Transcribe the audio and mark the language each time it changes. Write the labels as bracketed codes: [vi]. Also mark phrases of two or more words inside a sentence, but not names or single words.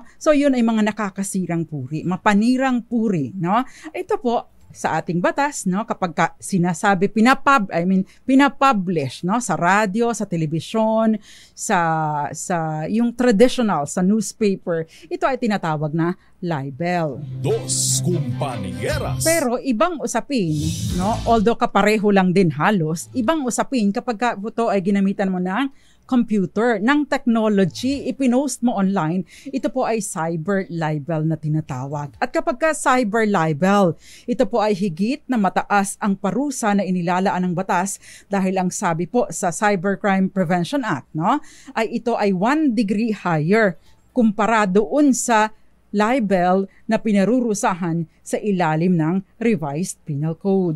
[tl] So yun ay mga nakakasirang puri, mapanirang puri. No? Ito po, sa ating batas, kapag sinasabi, pinapublish, sa radyo, sa telebisyon, sa yung traditional, sa newspaper, ito ay tinatawag na libel. Dos Compañeras. Pero ibang usapin, although kapareho lang din halos, ibang usapin kapag ito ay ginamitan mo ng computer, ng technology, ipinost mo online, ito po ay [en] cyber libel [tl] na tinatawag. At kapag [en] cyber libel, [tl] ito po ay higit na mataas ang parusa na inilalaan ng batas dahil ang sabi po sa Cybercrime Prevention Act, ay ito ay [en] 1 degree higher [tl] kumpara doon sa libel na pinarurusahan sa ilalim ng Revised Penal Code.